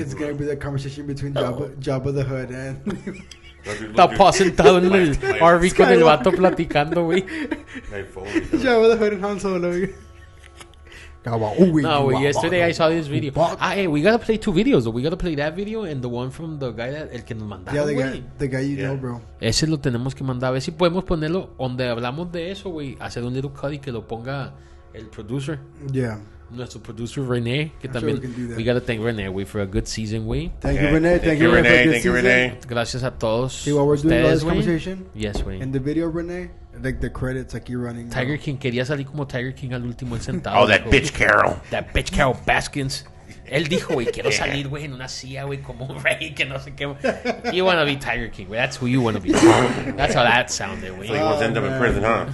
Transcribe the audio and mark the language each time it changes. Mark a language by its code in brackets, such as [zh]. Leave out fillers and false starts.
[en] It's gonna be the conversation between Jabba the Hutt and [es] Está sentado en el RV con el vato platicando, güey. [en] My phone. Jabba the Hutt and Han Solo. No, yesterday I saw this video. Hey, we gotta play 2 videos though. We gotta play that video and the one from the guy [es] el que nos mandaron. [en] Yeah, the guy you know, bro. [es] Ese lo tenemos que mandar. A ver si podemos ponerlo donde hablamos de eso, güey. Hacer un [en] little cut [es] y que lo ponga el producer. [en] Yeah. [es] Nuestro producer René, que también. [en] We gotta thank René, güey, for a good season, güey. Thank you, René. Thank you, René. Thank you, René. [es] Gracias a todos. [en] See what we're doing about this conversation? Yes, güey. In the video, René, like the credits, like you're running. [es] Tiger King quería salir como Tiger King al último el sentado. [en] Oh, that bitch Carol. That bitch Carol Baskins. [es] Él dijo, güey, quiero salir, güey, en una silla, güey, como un rey, que no sé qué. [en] You wanna be Tiger King, güey. That's who you wanna be. That's how that sounded, güey. So he wants to end up in prison, huh?